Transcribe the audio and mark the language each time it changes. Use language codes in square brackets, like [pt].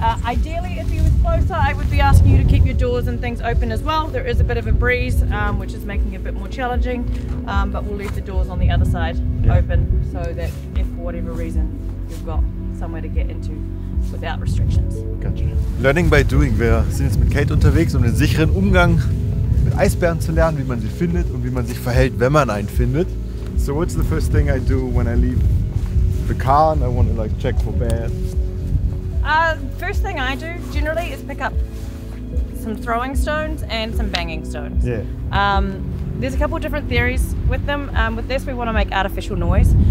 [en] Ideally, if you was closer, I would be asking you to keep your doors and things open as well. There is a bit of a breeze, which is making it a bit more challenging, but we'll leave the doors on the other side open so that if for whatever reason you've got somewhere to get into without restrictions. Gotcha. Learning by doing. [de] Wir sind jetzt mit Kate unterwegs, um den sicheren Umgang mit Eisbären zu lernen, wie man sie findet und wie man sich verhält, wenn man einen findet. [en] So what's the first thing I do when I leave the car and I want to like check for bears? First thing I do generally is pick up some throwing stones and some banging stones. Yeah. There's a couple of different theories with them. With this we want to make artificial noise.